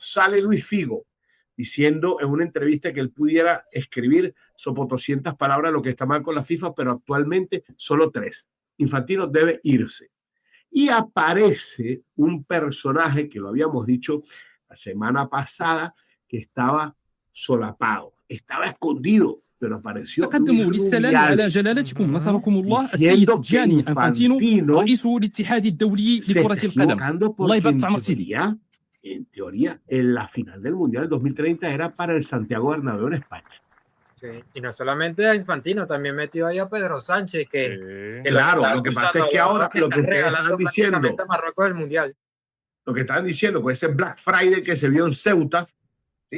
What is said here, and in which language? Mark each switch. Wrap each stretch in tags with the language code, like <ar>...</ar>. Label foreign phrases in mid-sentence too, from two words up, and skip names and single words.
<es>Sale Luis Figo diciendo en una entrevista que él pudiera escribir sobre 200 palabras lo que está mal con la FIFA, pero actualmente solo 3. Infantino debe irse. Y aparece un personaje que lo habíamos dicho la semana pasada, que estaba solapado, estaba escondido, pero apareció</es> <ar>تقدموا للسلام على جلالتكم نصركم الله السيد جاني انفانتينو رئيس الاتحاد الدولي لكرة القدم الله يبارك في عمر سيدي.</ar> <es>En teoría, en la final del Mundial 2030 era para el Santiago Bernabéu en España. Sí, y no solamente a Infantino, también metió ahí a Pedro Sánchez, que claro, lo que pasa es que ahora lo que ustedes están diciendo, Marruecos del Mundial. Lo que estaban diciendo con ese</es> <en>Black Friday</en> <es>que se vio en Ceuta, ¿sí?</es>